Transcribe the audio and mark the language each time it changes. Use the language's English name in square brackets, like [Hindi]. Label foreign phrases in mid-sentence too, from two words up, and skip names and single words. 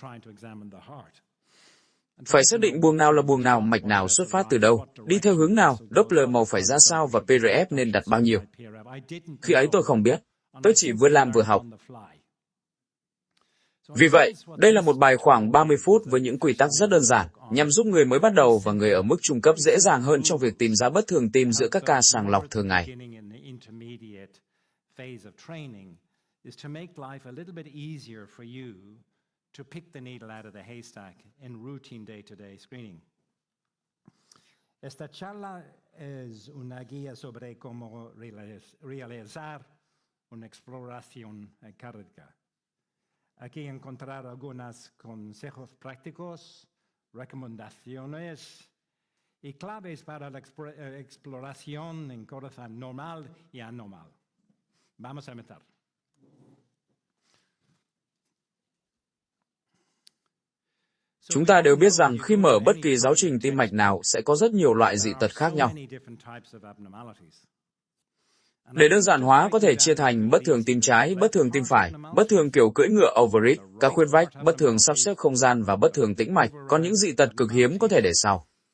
[Vietnamese] Phải xác định buồng nào là buồng nào, mạch nào xuất phát từ đâu, đi theo hướng nào, Doppler màu phải ra sao và PRF nên đặt bao nhiêu. Khi ấy tôi không biết, tôi chỉ vừa làm vừa học. Vì vậy, đây là một bài khoảng 30 phút với những quy tắc rất đơn giản, nhằm giúp người mới bắt đầu và người ở mức trung cấp dễ dàng hơn trong việc tìm ra bất thường tim giữa các ca sàng lọc thường ngày. [Spanish] Esta charla es una guía sobre cómo realizar una exploración cardíaca. Aquí encontrar algunos consejos prácticos, recomendaciones y claves para la exploración en corazón normal y anormal. Vamos a empezar. [Vietnamese] Chúng ta đều biết rằng khi mở bất kỳ giáo trình tim mạch nào sẽ có rất nhiều loại dị tật khác nhau. Để đơn giản hóa có thể chia thành bất thường tim trái, bất thường tim phải, bất thường kiểu cưỡi ngựa overreach, các khuyết vách, bất thường sắp xếp không gian và bất thường tĩnh mạch, còn những dị tật cực hiếm có thể để sau.